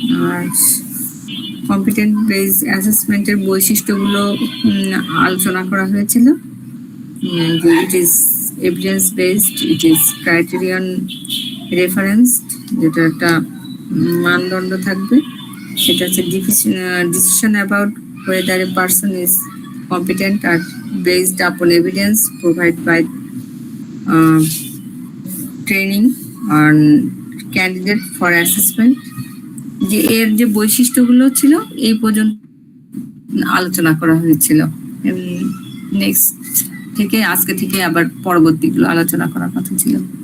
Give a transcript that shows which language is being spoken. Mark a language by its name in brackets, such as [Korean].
[Bangla] আর competent based অ্যাসেসমেন্টের বৈশিষ্ট্যগুলো আলোচনা করা হয়েছিল। [English] it is evidence based, it is criterion reference, [Bangla] যেটা একটা মানদণ্ড থাকবে। সেটা হচ্ছে [English] Decision about whether a person is competent are based upon evidence provided by training on candidate for assessment। [Bangla] যে এর যে বৈশিষ্ট্যগুলো ছিল এই পর্যন্ত আলোচনা করা হয়েছিল। নেক্সট থেকে আজকে থেকে আবার পরবর্তীগুলো আলোচনা করার কথা ছিল।